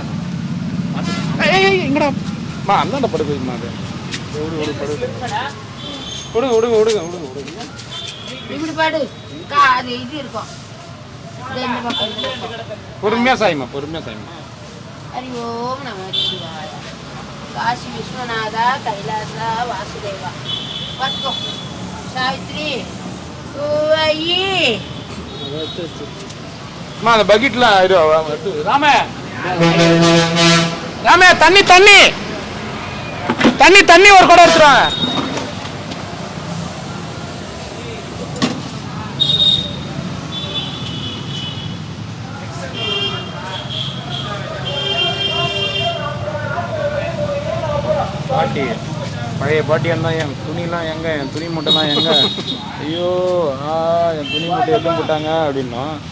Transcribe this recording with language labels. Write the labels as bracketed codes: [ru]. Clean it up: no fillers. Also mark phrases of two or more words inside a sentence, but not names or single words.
[ta] இங்கடா மா அந்தாண்ட படுக்க வைமா. அது விடுங்க. இப்படி பாடு. அது இது இருக்கும். பொறுமையா சாய்மா. [sa] हरि ओम् नम शिवाय. [te] కాశీ విశ్వనాథ కైలాస వాసుదేవ పట్టుకో సావిత్రి అయ్యి [ta] அந்த பக்கெட்ல ராமே ராமே தண்ணி தண்ணி தண்ணி தண்ணி ஒரு குடம் எடுத்துருவாங்க. பாட்டி பழைய பாட்டியாக இருந்தால் என் துணிலாம் எங்கே, என் துணி மூட்டைலாம் எங்கே, ஐயோ என் துணி மூட்டை எதுவும் போட்டாங்க அப்படின்னோம்.